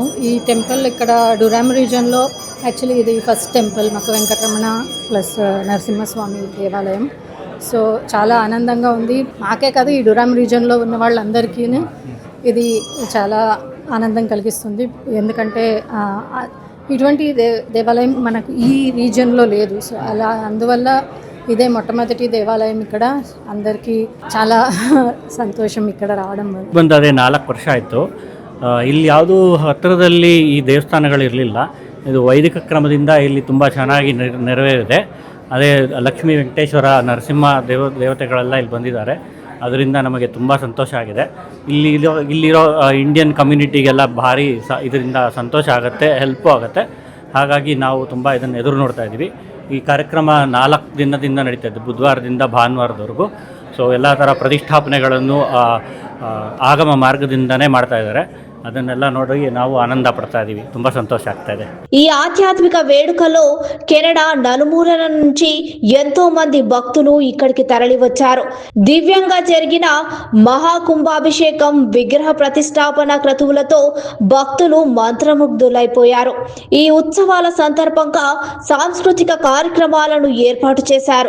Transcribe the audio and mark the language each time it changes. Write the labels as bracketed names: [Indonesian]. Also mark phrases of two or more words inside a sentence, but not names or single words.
[Telugu] ఈ టెంపుల్ ఇక్కడ డురామ్ రీజన్లో యాక్చువల్లీ ఇది ఫస్ట్ టెంపుల్ మాకు, వెంకటరమణ ప్లస్ నరసింహస్వామి దేవాలయం. సో చాలా ఆనందంగా ఉంది. మాకే కాదు, ఈ డురామ్ రీజన్లో ఉన్న వాళ్ళందరికీ ఇది చాలా ఆనందం కలిగిస్తుంది. ఎందుకంటే ఇటువంటి దేవాలయం మనకు ఈ రీజియన్లో లేదు. సో అందువల్ల ఇదే మొట్టమొదటి దేవాలయ ఇక్కడ అందరికీ చాలా ಸಂತೋಷಂ ఇక్కడ ರಾವడం [Kannada] ಬಂದದೆ 4 ವರ್ಷ ಆಯಿತು. ಇಲ್ಲಿ ಯಾವುದು ಹತ್ತಿರದಲ್ಲಿ ಈ ದೇವಸ್ಥಾನಗಳಿರಲಿಲ್ಲ. ಇದು ವೈದಿಕ ಕ್ರಮದಿಂದ ಇಲ್ಲಿ ತುಂಬ ಚೆನ್ನಾಗಿ ನೆರವೇರಿದೆ. ಅದೇ ಲಕ್ಷ್ಮೀ ವೆಂಕಟೇಶ್ವರ ನರಸಿಂಹ ದೇವತೆಗಳೆಲ್ಲ ಇಲ್ಲಿ ಬಂದಿದ್ದಾರೆ. ಅದರಿಂದ ನಮಗೆ ತುಂಬ ಸಂತೋಷ ಆಗಿದೆ. ಇಲ್ಲಿರೋ ಇಂಡಿಯನ್ ಕಮ್ಯುನಿಟಿಗೆಲ್ಲ ಭಾರಿ ಇದರಿಂದ ಸಂತೋಷ ಆಗುತ್ತೆ, ಹೆಲ್ಪು ಆಗುತ್ತೆ. ಹಾಗಾಗಿ ನಾವು ತುಂಬ ಇದನ್ನು ಎದುರು ನೋಡ್ತಾ ಇದ್ದೀವಿ. ಈ ಕಾರ್ಯಕ್ರಮ 4 ದಿನದಿಂದ ನಡೀತಾ ಇದೆ, ಬುಧವಾರದಿಂದ ಭಾನುವಾರದವರೆಗೂ. ಸೊ ಎಲ್ಲ ಥರ ಪ್ರತಿಷ್ಠಾಪನೆಗಳನ್ನು ಆಗಮ ಮಾರ್ಗದಿಂದನೇ ಮಾಡ್ತಾ ಇದ್ದಾರೆ. ಅದನ್ನೆಲ್ಲ ನೋಡಿ ನಾವು ಆನಂದ ಪಡ್ತಾ ಇದ್ದೀವಿ. ತುಂಬ ಸಂತೋಷ ಆಗ್ತಾ ಇದೆ. [Telugu] ఈ ఆధ్యాత్మిక వేడుకలో కెనడా నలుమూలల నుంచి ఎంతో మంది భక్తులు ఇక్కడికి తరలి వచ్చారు. దివ్యంగా జరిగిన మహాకుంభాభిషేకం, విగ్రహ ప్రతిష్టాపన క్రతువులతో భక్తులు మంత్రముగ్ధులైపోయారు. ఈ ఉత్సవాల సందర్భంగా సాంస్కృతిక కార్యక్రమాలను ఏర్పాటు చేశారు.